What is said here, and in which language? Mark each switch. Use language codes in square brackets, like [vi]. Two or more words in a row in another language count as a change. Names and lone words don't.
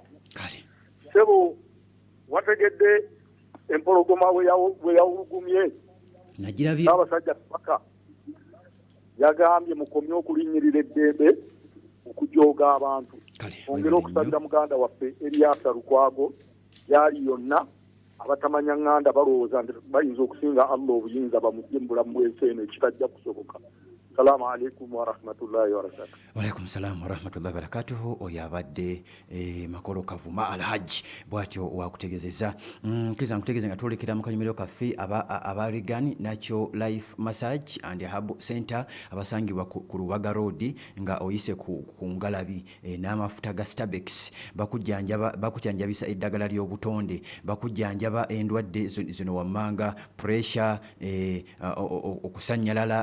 [lg] Sebo wategedde empologoma we yawulugumye n'abasajja Kabaka yagambye mukomye okulinnyirira eddembe okujooga abantu. Ongera okusabira muganda waffe Eriasa Lukwago yali yonna abatamanya Nganda balowooza nti bayinza okusinga Allah obuyinza bamugye mu bulamu bw'ensi eno ekitajja kusoboka. [ar] السلام عليكم ورحمة الله وبركاته. وعليكم السلام ورحمة الله وبركاته. [lg] Oyo abadde Makolo Kavuma Alhaji bwatyo wakutegezeza. Kiza nkutegeze nga twolekera mu kanyumiriro kaffe aba Regan Natural Life Massage and Hub Center abasangibwa ku Lubaga Road nga oyise ku Ngalabi n'amafuta ga Stabex bakujjanjabisa eddagala ly'obutonde bakujjanjaba endwadde zino wammanga pressure okusanyalala